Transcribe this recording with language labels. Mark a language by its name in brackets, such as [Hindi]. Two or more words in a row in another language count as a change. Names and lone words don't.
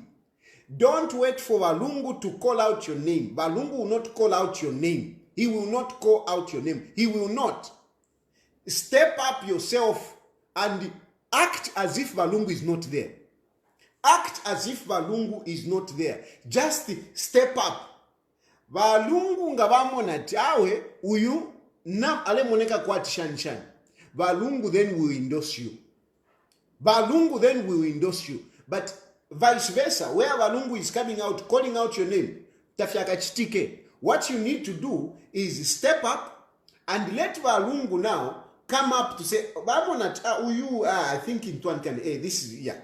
[English] Don't wait for Balungu to call out your name. Balungu will not call out your name. He will not call out your name. He will not. Step up yourself and act as if Balungu is not there. Act as if Balungu is not there. Just step up. [Bemba] Balungu ngabamona tawe uyu nam ale moneka kwa tishanishan. [English] Balungu then will endorse you. Balungu then will endorse you. But vice versa, where Balungu is coming out, calling out your name, [Bemba] tafyaka chitike. [English] What you need to do is step up and let Balungu now come up to say, I think in one can, this is, yeah.